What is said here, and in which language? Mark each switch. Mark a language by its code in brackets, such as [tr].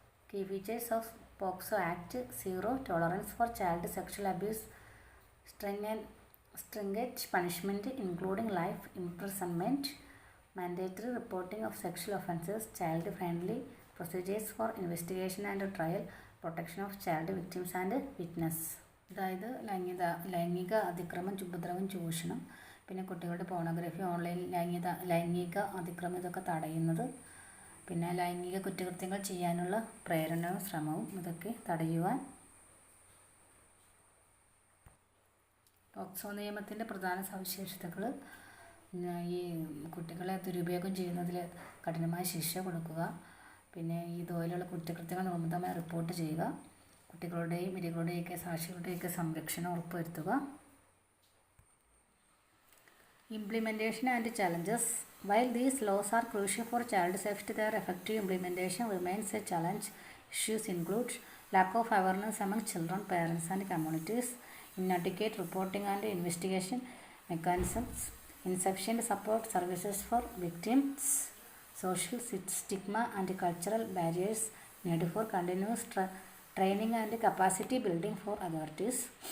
[en] Key features of POCSO Act: zero tolerance for child sexual abuse, stringent punishment including life imprisonment, mandatory reporting of sexual offences, child-friendly procedures for investigation and trial, protection of child victims and witness. [ml] അതായത് ലൈംഗിക അതിക്രമം, ഉപദ്രവം, ചൂഷണം, പിന്നെ കുട്ടികളുടെ pornography, online ലൈംഗിക അതിക്രമം ഇതൊക്കെ തടയുന്നത്, പിന്നെ ലൈംഗിക കുറ്റകൃത്യങ്ങൾ ചെയ്യാനുള്ള പ്രേരണയും ശ്രമവും ഇതൊക്കെ തടയുവാൻ പോക്സോ നിയമത്തിൻ്റെ പ്രധാന സവിശേഷതകൾ: ഈ കുട്ടികളെ ദുരുപയോഗം ചെയ്യുന്നതിൽ കഠിനമായ ശിക്ഷ കൊടുക്കുക, പിന്നെ ഇതുപോലെയുള്ള കുറ്റകൃത്യങ്ങൾ നിർബന്ധമായി റിപ്പോർട്ട് ചെയ്യുക, കുട്ടികളുടെയും ഇരകളുടെയൊക്കെ സാക്ഷികളുടെയൊക്കെ സംരക്ഷണം ഉറപ്പുവരുത്തുക. [en] Implementation and challenges. While these laws are crucial for child safety, their effective implementation remains a challenge. Issues include lack of awareness among children, parents and communities, inadequate reporting and investigation mechanisms, insufficient support services for victims, social stigma and cultural barriers, need for continuous training and capacity building for authorities.